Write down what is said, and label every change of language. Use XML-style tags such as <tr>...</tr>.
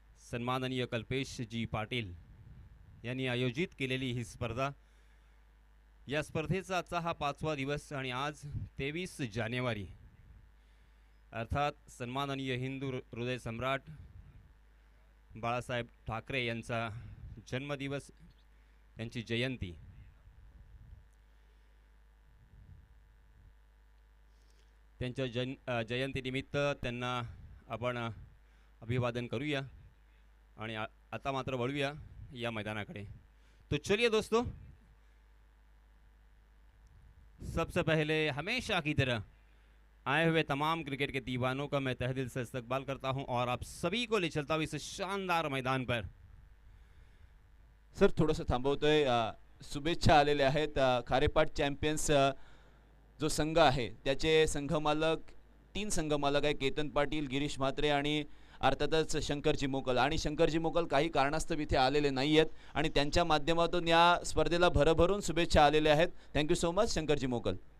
<mr>सन्माननीय कल्पेश जी पाटील यांनी आयोजित केलेली ही स्पर्धा, या स्पर्धेचा आजचा हा 5वा दिवस आणि आज 23 जानेवारी अर्थात सन्माननीय हिंदू हृदय सम्राट बाळासाहेब ठाकरे यांचा जन्मदिवस, त्यांची जयंती। त्यांच्या जयंतीनिमित्त त्यांना आपण अभिवादन करूया आणि आता मात्र वळूया या मैदानाकडे।</mr> <hi>तो चलिए दोस्तों, सबसे पहले हमेशा की तरह आए हुए तमाम क्रिकेट के दीवानों का मैं तहे दिल से इस्तकबाल करता हूं और आप सभी को ले चलता हूं इस शानदार मैदान पर।</hi> <mr>सर थोडंसं थांबवतोय, शुभेच्छा आलेल्या आहेत। खारेपाट चॅम्पियन्स जो संघ आहे त्याचे संघमालक 3 संघमालक आहे, केतन पाटील, गिरीश म्हात्रे आणि अर्थातच शंकरजी मोकल। आणि शंकरजी मोकल काही कारणास्तव इथे आलेले नाही आहेत आणि त्यांच्या माध्यमातून या स्पर्धेला भरभरून शुभेच्छा आलेल्या आहेत।</mr> <en>Thank you so much Shankarji Mokal.</en>